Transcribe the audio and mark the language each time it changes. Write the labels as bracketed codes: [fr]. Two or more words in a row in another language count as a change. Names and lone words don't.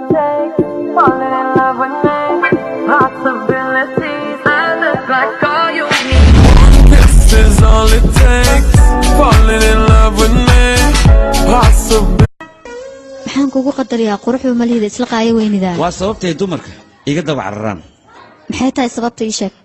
[en] take. Falling in love with me. Possibilities, I look like all you need. This is all it takes. Falling in love with me. Possibilities. [so] maxaan kugu qadariyaa quruxda maliyada isla qaayo weynida waa sababtay dumarka iga daba cararaan maxay tahay sababta ii sheeg